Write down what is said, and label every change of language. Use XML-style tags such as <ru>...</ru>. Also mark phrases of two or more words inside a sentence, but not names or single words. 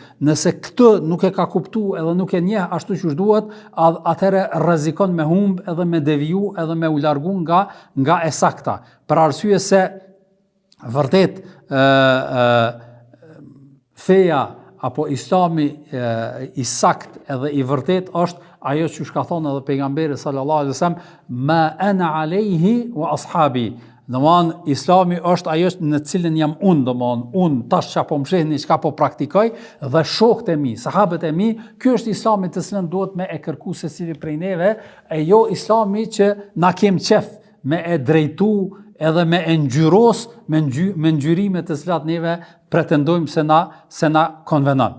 <sq>Nëse këtë nuk e ka kuptu edhe nuk e njeh ashtu që duhet, atëherë rrezikon me humb edhe me deviju edhe me u largu nga e sakta. Për arsye se vërtet feja apo islami i sakt edhe i vërtet është ajo që ka thonë edhe pejgamberi</sq> <ar>صلى الله عليه وسلم, ما أنا عليه وأصحابي.</ar> <sq>Domthon islami është ajo në cilën jam unë tash çapo mshehni çka po praktikoj dhe shokët e mi, sahabët e mi, ky është islami të cilën duhet me e kërku secili prej neve, e jo islami që na kem qef me e drejtu edhe me e ngjyros me ngjyrime të cilat neve pretendojmë se na konvenon.</sq>